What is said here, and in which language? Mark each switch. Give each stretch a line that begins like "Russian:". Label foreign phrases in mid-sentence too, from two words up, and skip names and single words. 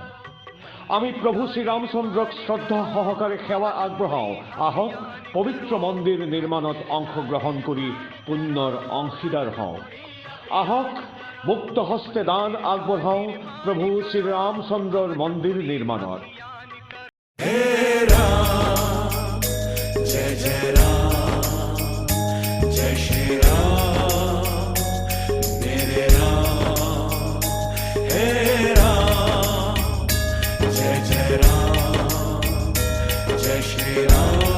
Assamese: আমি প্ৰভু শ্ৰীৰামচন্দ্ৰক শ্ৰদ্ধা সহকাৰে সেৱা আগবঢ়াওঁ। আহক পবিত্ৰ মন্দিৰ নিৰ্মাণত অংশগ্ৰহণ কৰি পুণ্যৰ অংশীদাৰ হওঁ। আহক মুক্ত হস্তে দান আগবঢ়াওঁ প্ৰভু শ্ৰীৰামচন্দ্ৰৰ মন্দিৰ নিৰ্মাণত।
Hindi: जय जय राम, जय श्री राम, मेरे राम, हे राम, जय जय राम, जय श्री राम।